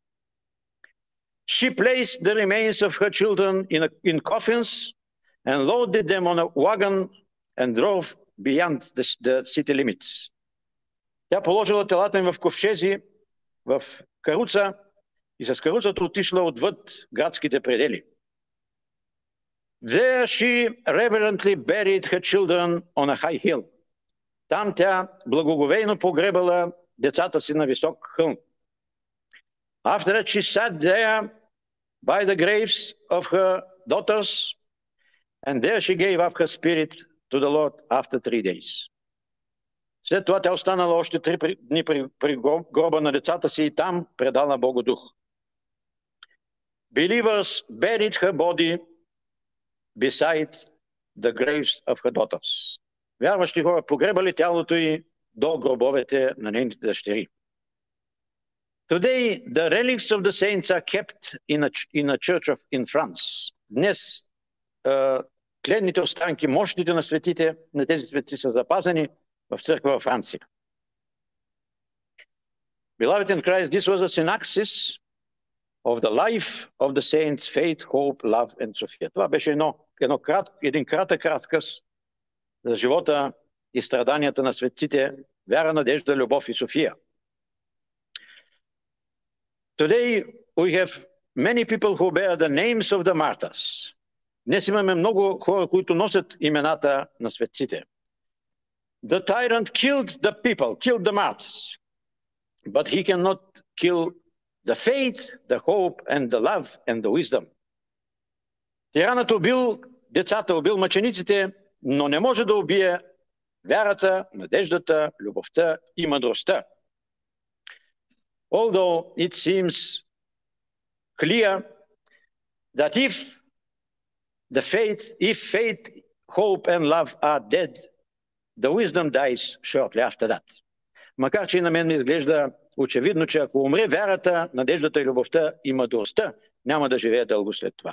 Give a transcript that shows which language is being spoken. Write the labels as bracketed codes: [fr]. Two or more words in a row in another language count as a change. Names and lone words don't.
[en] She placed the remains of her children in coffins and loaded them on a wagon and drove beyond the city limits. [bg] Тя положила телата им в ковчези, в каруца и с каруцата отишла отвъд градските предели. [en] There she reverently buried her children on a high hill. [bg] Там тя благоговейно погребала децата си на висок хълм. [en] After that she sat there by the graves of her daughters, and there she gave up her spirit to the Lord after 3 days. [bg] След това тя останала още 3 дни при гроба на децата си и там предала Богу дух. [en] Believers buried her body beside the graves of her daughters. [bg] Вярващи хора погребали тялото й до гробовете на нейните дъщери. [en] Today, the relics of the saints are kept in a church in France. [bg] Днес тленните останки, мощите на светите, на тези светци са запазени в църква във Франция. [en] Beloved in Christ, this was a synopsis of the life of the saints, faith, hope, love and Sophia. [bg] Това беше един кратък разказ за живота и страданията на светците, вяра, надежда, любов и София. [en] Today we have many people who bear the names of the martyrs. [bg] Днес имаме много хора, които носят имената на светците. [en] The tyrant killed the people, killed the martyrs, but he cannot kill the faith, the hope and the love and the wisdom. [bg] Тиранът убил децата, убил мъчениците, но не може да убие вярата, надеждата, любовта и мъдростта. [en] Although it seems clear that if faith, hope and love are dead, the wisdom dies shortly after that. [bg] Макар че и на мен ми изглежда очевидно, че ако умре вярата, надеждата и любовта и мъдростта, няма да живее дълго след това.